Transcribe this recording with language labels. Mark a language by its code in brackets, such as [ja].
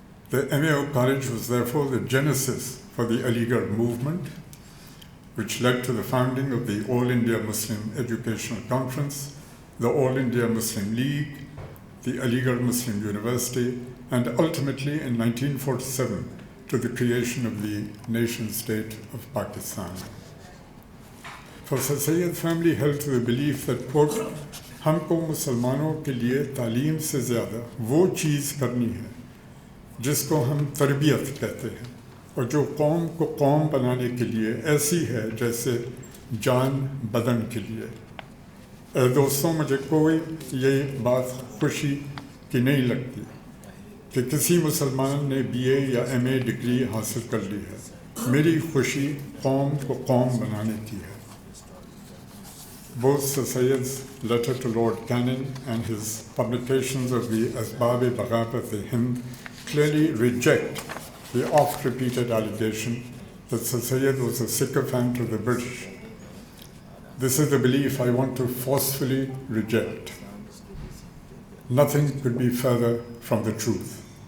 [en] The MAO College was therefore the genesis for the Aligarh movement, which led to the founding of the All India Muslim Educational Conference, the All India Muslim League, the Aligarh Muslim University, and ultimately in 1947 to the creation of the nation-state of Pakistan. For Sir Syed family held to the belief that, quote, [hi] हमको मुसलमानों के लिए तालीम से ज़्यादा वो चीज़ करनी है जिसको हम तरबियत कहते हैं और जो कौम को कौम बनाने के लिए ऐसी है जैसे जान बदन के लिए। दोस्तों, मुझे कोई ये बात खुशी की नहीं लगती कि किसी मुसलमान ने BA या MA डिग्री हासिल कर ली है। मेरी खुशी कौम को कौम बनाने की है। [en] Both Sir Syed's letter to Lord Canning and his publications of the Asbab-e-Baghabat-e-Hind clearly reject the oft-repeated allegation that Sir Syed was a sycophant of the British. This is the belief I want to forcefully reject. Nothing could be further from the truth.